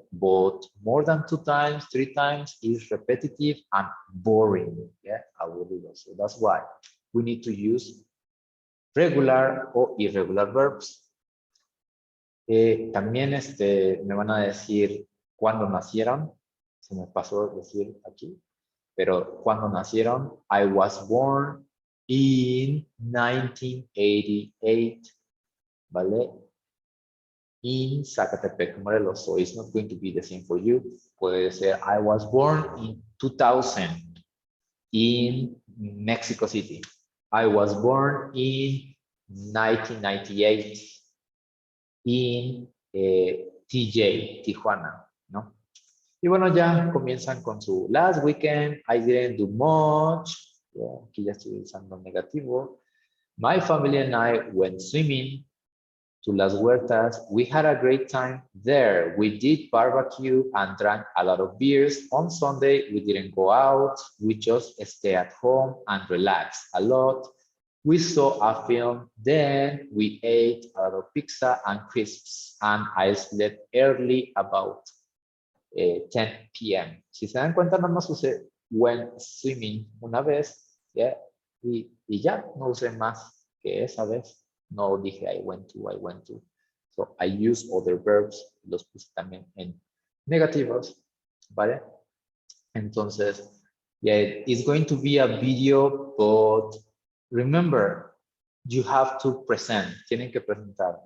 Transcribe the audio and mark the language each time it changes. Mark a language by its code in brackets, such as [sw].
[en] But more than 2 times, 3 times is repetitive and boring. Yeah, aburrido. So that's why we need to use regular or irregular verbs. [es] También me van a decir cuándo nacieron. Se me pasó decir aquí. Pero cuando nacieron, [en] I was born in 1988. [es] ¿Vale? [en] In Zacatepec, Morelos. So it's not going to be the same for you. [es] Puede ser, [en] I was born in 2000 in Mexico City. I was born in 1998 in TJ, Tijuana, ¿no? [es] Y bueno, ya comienzan con su [en] last weekend. I didn't do much. [es] Aquí ya estoy usando negativo. [en] My family and I went swimming to Las Huertas. We had a great time there. We did barbecue and drank a lot of beers. On Sunday, we didn't go out. We just stayed at home and relaxed a lot. We saw a film, then we ate a lot of pizza and crisps, and I slept early about 10 p.m. [es] Si se dan cuenta, nada más usé [en] went swimming [es] una vez, [en] yeah, [es] y ya, no usé más que esa vez. No dije [en] I went to. So I use other verbs, [es] los puse también en negativos, ¿vale? [en] Entonces, yeah, it's going to be a video, but remember, you have to present, [es] tienen que presentar.